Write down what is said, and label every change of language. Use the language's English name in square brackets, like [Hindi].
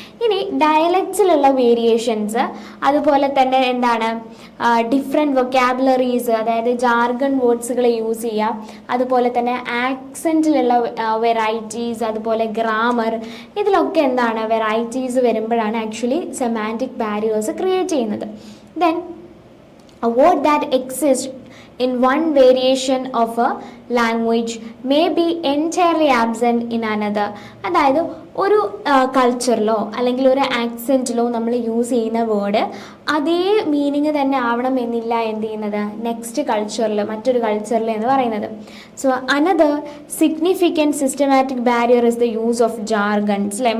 [Malayalam] ഇനി ഡയലക്ട്സിലുള്ള വേരിയേഷൻസ്, അതുപോലെ തന്നെ എന്താണ്, ഡിഫറെൻറ്റ് വൊക്കാബുലറീസ്, അതായത് ജാർഗൺ വേർഡ്സുകൾ യൂസ് ചെയ്യുക, അതുപോലെ തന്നെ ആക്സെൻറ്റിലുള്ള വെറൈറ്റീസ്, അതുപോലെ ഗ്രാമർ, ഇതിലൊക്കെ എന്താണ് വെറൈറ്റീസ് വരുമ്പോഴാണ് ആക്ച്വലി സെമാൻറ്റിക് ബാരിയേഴ്സ് ക്രിയേറ്റ് ചെയ്യുന്നത്. [English] Then a word that exists in one variation of a language may be entirely absent in another. [Malayalam] അതായത് ഒരു കൾച്ചറിലോ അല്ലെങ്കിൽ ഒരു ആക്സെൻറ്റിലോ നമ്മൾ യൂസ് ചെയ്യുന്ന വേർഡ് അതേ മീനിങ് തന്നെ ആവണം എന്നില്ല എന്ത് ചെയ്യുന്നത്, നെക്സ്റ്റ് കൾച്ചറിൽ, മറ്റൊരു കൾച്ചറിൽ എന്ന് പറയുന്നത്. [English] So another significant systematic barrier is the use of jargons, അല്ലേ.